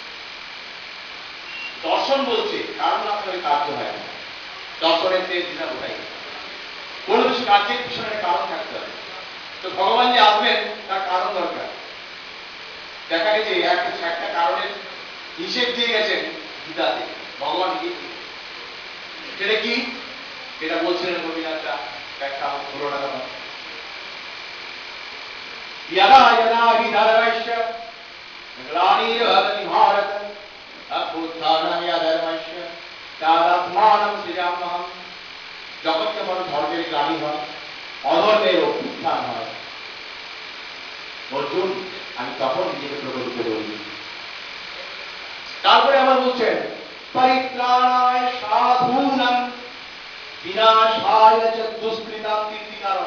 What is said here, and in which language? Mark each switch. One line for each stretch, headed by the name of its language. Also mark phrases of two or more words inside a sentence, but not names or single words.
Bangla: দর্শন বলছে কারণ না থাকলে কার্য হয় না, দর্শনের দ্বিধা বোঝাই, কোনো কিছু কার্যের পিছনে কারণ থাকতে হবে। তো ভগবান যে আসবেন তার কারণ দরকার। দেখা গেছে একটা কারণের হিসেব দিয়ে গেছেন গীতাতে ভগবান গীতা, সেটা কি, সেটা বলছিলেন গোপীনাথদা, ব্যাখ্যা হলো না তখন।
Sanskrit: यदा यदा हि धर्मस्य ग्लानिर्भवति भारत अभ्युत्थानाय धर्मस्य तदात्मानं सृजाम्यहम्।
Bangla: যখন যখন ধর্মের গ্লানি হয়, অধর্মের অভ্যুত্থান হয়, অর্জুন আমি তখন নিজেকে প্রকটিত করি। তারপরে আবার বলছেন
Sanskrit: পরিত্রাণায় সাধূনাং বিনাশায় চ দুষ্কৃতাম,
Bangla: তিনটি কারণ।